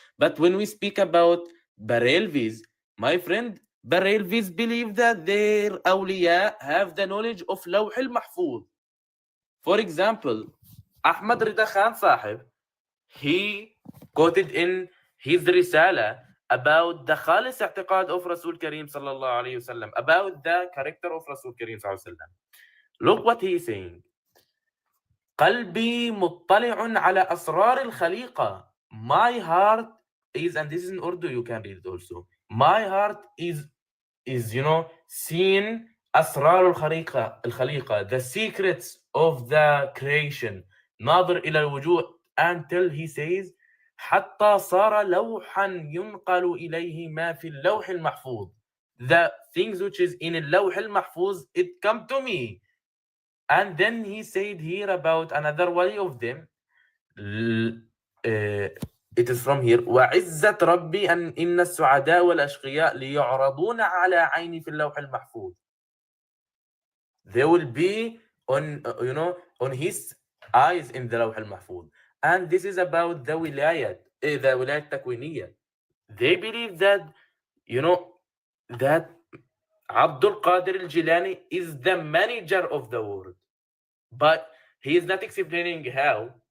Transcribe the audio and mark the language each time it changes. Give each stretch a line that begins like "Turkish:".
English: But when we speak about Barelvis, my friend, Barelvis believe that their awliya have the knowledge of Lawh al-Mahfuz. For example, Ahmad Rida Khan Sahib, he quoted in his Risala about the Khalis i'tiqad of Rasul Kareem sallallahu alayhi wasallam, about the character of Rasul Kareem sallallahu alayhi wasallam. Look what he is saying.
Arabic: قلبي مطلع على أسرار الخليقة.
English: My heart is, and this is in Urdu, you can read it also. My heart is seeing
Arabic: أسرار الخليقة,
English: the secrets of the creation.
Arabic: ناظر إلى الوجوه,
English: until he says
Arabic: حتى صار لوحا ينقل إليه ما في اللوح المحفوظ.
English: The things which is in اللوح المحفوظ, it come to me. And then he said here about another wali of them. It is from here.
Arabic: وعزة ربي أن إن السعداء والأشقياء ليعرضون على عيني في اللوح المحفوظ.
English: They will be on his eyes in the lawh al-mahfuz. And this is about the wilayat takwiniyah. They believe that that Abdul Qadir al-Jilani is the manager of the world, but he is not explaining how.